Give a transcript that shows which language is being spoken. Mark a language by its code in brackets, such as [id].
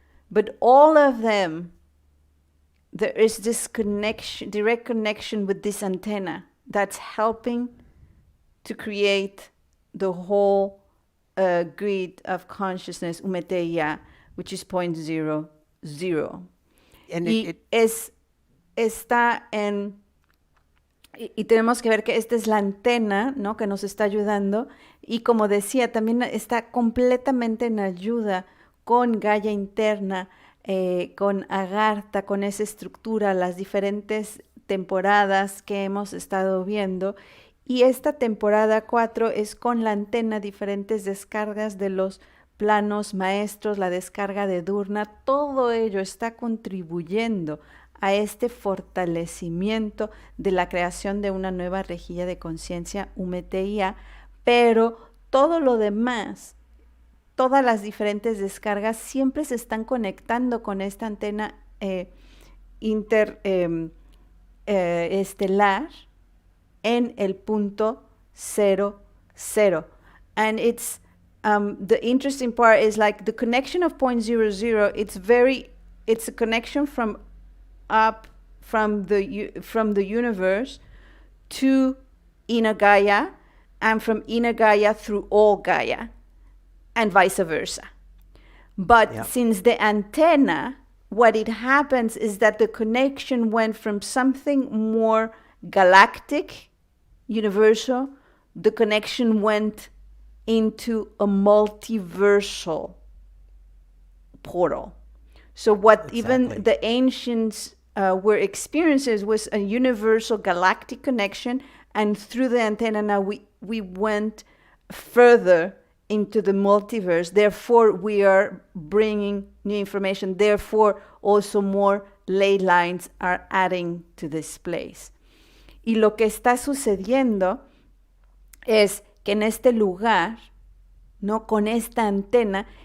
[en] But all of them, there is this connection, direct connection with this antenna that's helping to create the whole grid of consciousness, Umeteya, which is 0.00. And [es] está en... Y tenemos que ver que esta es la antena, ¿no?, que nos está ayudando. Y como decía, también está completamente en ayuda con Gaia interna, con Agartha, con esa estructura, las diferentes temporadas que hemos estado viendo. Y esta temporada 4 es con la antena, diferentes descargas de los planos maestros, la descarga de Durna. Todo ello está contribuyendo a este fortalecimiento de la creación de una nueva rejilla de conciencia, Umeteia, pero todo lo demás, todas las diferentes descargas siempre se están conectando con esta antena interestelar en el punto 00. [en] And it's the interesting part is like the connection of 0.00. It's a connection from up from the universe to inner Gaia, and from inner Gaia through all Gaia, and vice versa. But since the antenna, what it happens is that the connection went from something more galactic, universal, the connection went into a multiversal portal. So what even the ancients were experiencing was a universal galactic connection, and through the antenna now we went further into the multiverse. Therefore, we are bringing new information. Therefore, also more ley lines are adding to this place. [es] Y lo que está sucediendo es que en este lugar, ¿no?, con esta antena,